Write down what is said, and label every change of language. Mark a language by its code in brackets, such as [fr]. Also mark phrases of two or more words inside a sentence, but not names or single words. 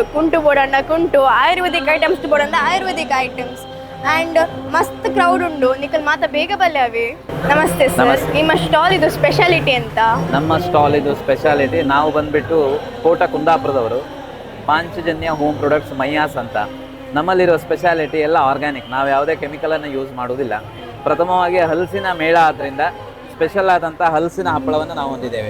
[tcy] ಕುಂಟು ಬೋರ್ಡ್ ಅಂಡ ಕುಂಟು, [en] ayurvedic items board [tcy] ಅಂದ [en] ayurvedic items [tcy] ಅಂಡ್ ಮಸ್ತ್ ಕ್ರೌಡ್ ಉಂಡು. ನಿಖಿಲ್ ಮಾತ ಬೇಗ ಬಲ್ಲೆ ಅವಿ. [kn] ನಮಸ್ತೆ ಸರ್, ನಿಮ್ಮ ಸ್ಟಾಲ್ ಇದು ಸ್ಪೆಷಾಲಿಟಿ ಅಂತ? ನಮ್ಮ ಸ್ಟಾಲ್ ಇದು ಸ್ಪೆಷಾಲಿಟಿ. ನಾವು ಬಂದ್ಬಿಟ್ಟು ಕೋಟ ಕುಂದಾಪುರದವರು, ಪಾಂಚಜನ್ಯ ಹೋಮ್ ಪ್ರಾಡಕ್ಟ್ಸ್ ಮೈಯಾಸ್ ಅಂತ. ನಮ್ಮಲ್ಲಿರೋ ಸ್ಪೆಷಾಲಿಟಿ ಎಲ್ಲ ಆರ್ಗ್ಯಾನಿಕ್, ನಾವು ಯಾವುದೇ ಕೆಮಿಕಲನ್ನು ಯೂಸ್ ಮಾಡೋದಿಲ್ಲ. ಪ್ರಥಮವಾಗಿ ಹಲಸಿನ ಮೇಳ ಆದ್ದರಿಂದ ಸ್ಪೆಷಲ್ ಆದಂಥ ಹಲಸಿನ ಹಪ್ಪಳವನ್ನು ನಾವು ಹೊಂದಿದ್ದೇವೆ.